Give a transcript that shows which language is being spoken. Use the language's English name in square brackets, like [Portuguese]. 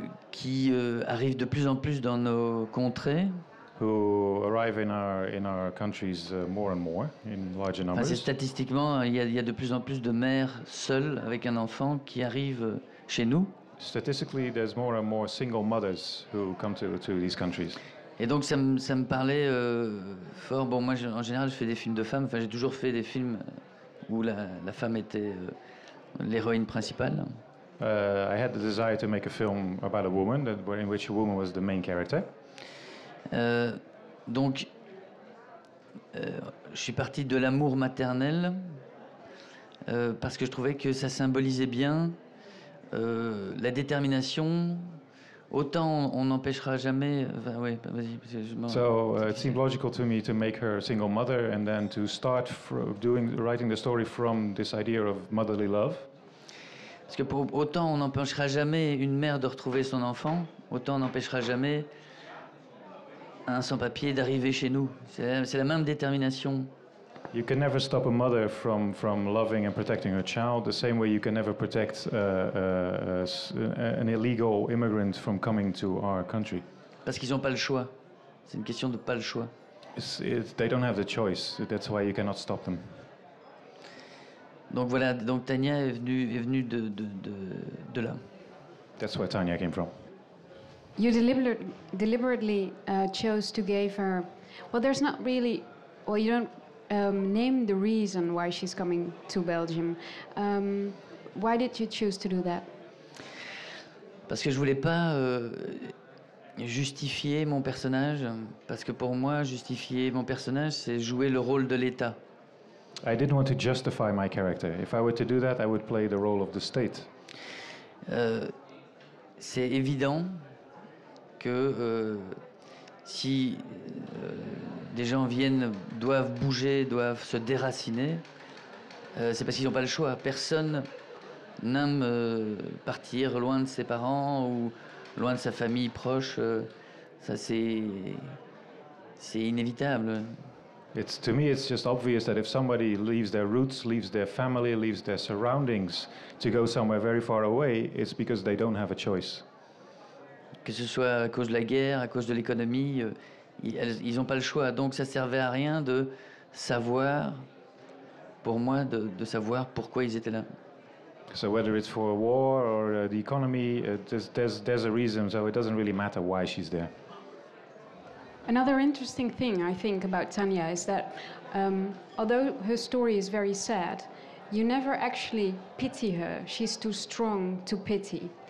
[French] Qui arrivent de plus en plus dans nos contrées. [English] Who arrive in our countries more and more in larger numbers. [French] Enfin, statistiquement, il y a de plus en plus de mères seules avec un enfant qui arrivent chez nous. [English] Statistically, there's more and more single mothers who come to these countries. [French] Et donc ça me parlait fort. Bon, moi en général je fais des films de femmes. Enfin, j'ai toujours fait des films où la femme était l'héroïne principale. [English] I had the desire to make a film about a woman, in which a woman was the main character. [French] Donc, je suis parti de l'amour maternel parce que je trouvais que ça symbolisait bien la détermination. Autant on n'empêchera jamais. Enfin, oui, vas-y. [English] So it seemed logical to me to make her a single mother, and then to start writing the story from this idea of motherly love. [French] Parce que autant on n'empêchera jamais une mère de retrouver son enfant, autant on n'empêchera jamais un sans-papier d'arriver chez nous. C'est la même détermination. [English] You can never stop a mother from loving and protecting her child, the same way you can never protect an illegal immigrant from coming to our country. [French] Parce qu'ils n'ont pas le choix. C'est une question de pas le choix. [English] They don't have the choice. That's why you cannot stop them. [French] Donc voilà, donc Tanya est venue de là. [English] That's where Tanya came from. You deliberately chose to give her. Well, there's not really. Well, you don't name the reason why she's coming to Belgium. Why did you choose to do that? [French] Parce que je voulais pas justifier mon personnage. Parce que pour moi, justifier mon personnage, c'est jouer le rôle de l'État. [English] I didn't want to justify my character. If I were to do that, I would play the role of the state. [French] C'est évident que si des gens doivent bouger, doivent se déraciner, c'est parce qu'ils n'ont pas le choix. Personne n'aime partir loin de ses parents ou loin de sa famille proche. Ça, c'est inévitable. [English] To me, it's just obvious that if somebody leaves their roots, leaves their family, leaves their surroundings to go somewhere very far away, it's because they don't have a choice. [French] Que ce soit à cause de la guerre, à cause de l'économie, ils n'ont pas le choix. Donc ça servait à rien de savoir, pour moi, de savoir pourquoi ils étaient là. [English] So whether it's for a war or the economy, there's a reason, so it doesn't really matter why she's there. Another interesting thing I think about Tanya is that although her story is very sad, you never actually pity her. She's too strong to pity.